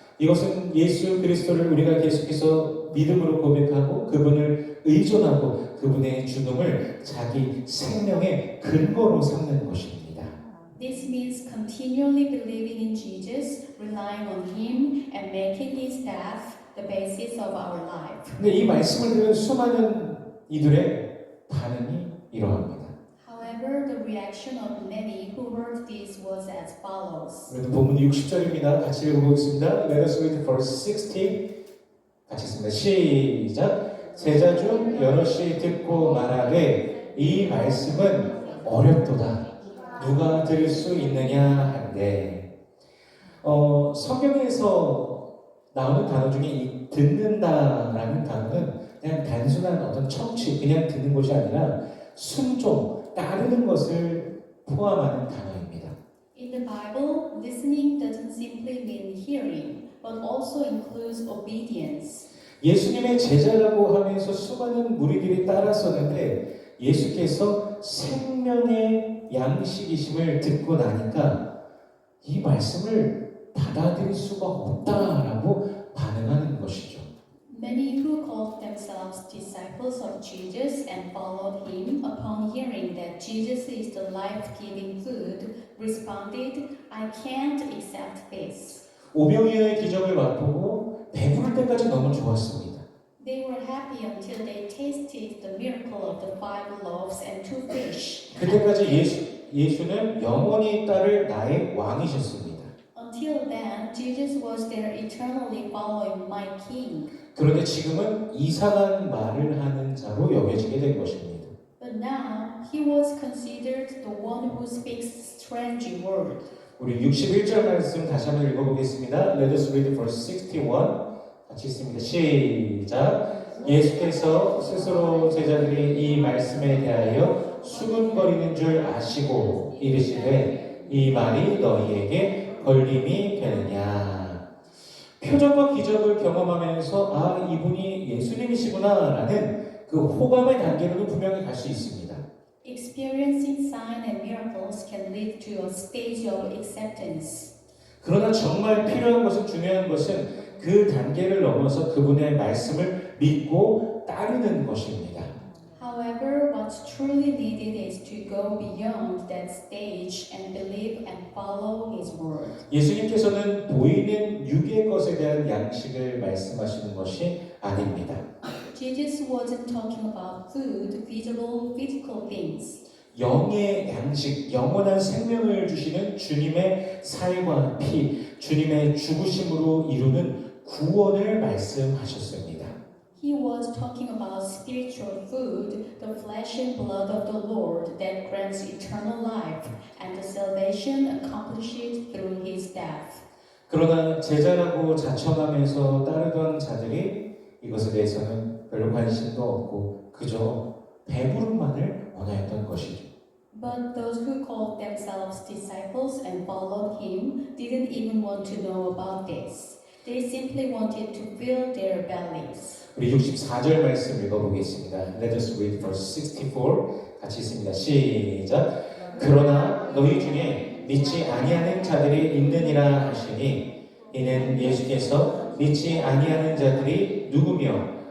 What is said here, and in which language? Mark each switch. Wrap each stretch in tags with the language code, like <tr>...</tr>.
<ko>이것은 예수 그리스도를 우리가 계속해서 믿음으로 고백하고 그분을 의존하고 그분의 죽음을 자기 생명의 근거로 삼는 것입니다.</ko> <en>This means continually believing in Jesus, relying on Him, and making His death the basis of our life.</en> <ko>근데 이 말씀을 들은 수많은 이들의 반응이 이러합니다.</ko> <en>However, the reaction of many who heard this was as follows.</en> <ko>우리도 본문 60절입니다. 같이 읽어보겠습니다.</ko> <en>Let us read verse 60.</en> <ko>같이 읽습니다. 시작. 제자 중 여럿이 듣고 말하되 이 말씀은 어렵도다. 누가 들을 수 있느냐 한데 성경에서 나오는 단어 중에 이 듣는다라는 단어는 그냥 단순한 어떤 청취, 그냥 듣는 것이 아니라 순종, 따르는 것을 포함하는 단어입니다.</ko> <en>In the Bible, listening doesn't simply mean hearing, but also includes obedience.</en> <ko>예수님의 제자라고 하면서 수많은 무리들이 따랐었는데 예수께서 생명의 양식이심을 듣고 나니까 이 말씀을 받아들일 수가 없다라고 반응하는 것이죠.</ko> <en>Many who called themselves disciples of Jesus and followed him upon hearing that Jesus is the life-giving food responded, I can't accept this.</en> <ko>오병이어의 기적을 맛보고 배부를 때까지 너무 좋았습니다.</ko> <en>They were happy until they tasted the miracle of the 5 loaves and 2 fish.</en> <ko>그때까지 예수는 영원히 따를 나의 왕이셨습니다.</ko> <en>Until then, Jesus was there eternally following my king.</en> <ko>그런데 지금은 이상한 말을 하는 자로 여겨지게 된 것입니다.</ko> <en>But now, he was considered the one who speaks strange words.</en> <ko>우리 61절 말씀 다시 한번 읽어보겠습니다.</ko> <en>Let us read verse 61.</en> <ko>같이 읽습니다. 시작. 예수께서 스스로 제자들이 이 말씀에 대하여 수군거리는 줄 아시고 이르시되 이 말이 너희에게 걸림이 되느냐. 표적과 기적을 경험하면서 아 이분이 예수님이시구나 라는 그 호감의 단계로도 분명히 갈 수 있습니다.</ko> <en>Experiencing signs and miracles can lead to a stage of acceptance.</en> <ko>그러나 정말 필요한 것은 중요한 것은 그 단계를 넘어서 그분의 말씀을 믿고 따르는 것입니다.</ko> <en>However, what's truly needed is to go beyond that stage and believe and follow His word.</en> <ko>예수님께서는 보이는 육의 것에 대한 양식을 말씀하시는 것이 아닙니다.</ko> <en>Jesus wasn't talking about food, visible, physical things.</en> <ko>영의 양식, 영원한 생명을 주시는 주님의 살과 피, 주님의 죽으심으로 이루는 구원을 말씀하셨습니다.</ko> <en>He was talking about spiritual food, the flesh and blood of the Lord that grants eternal life, and the salvation accomplished through His death.</en> <ko>그러나 제자라고 자청하면서 따르던 자들이 이것에 대해서는 별로 관심도 없고 그저 배부름만을 원하였던 것이죠.</ko> <en>But those who called themselves disciples and followed Him didn't even want to know about this. They simply wanted to fill their bellies.</en> <ko>우리 64절 말씀 읽어보겠습니다.</ko> <en>Let us read verse 64.</en> <ko>같이 읽습니다. 시작. 그러나 너희 중에 믿지 아니하는 자들이 있느니라 하시니 이는 예수께서 믿지 아니하는 자들이 누구며</ko>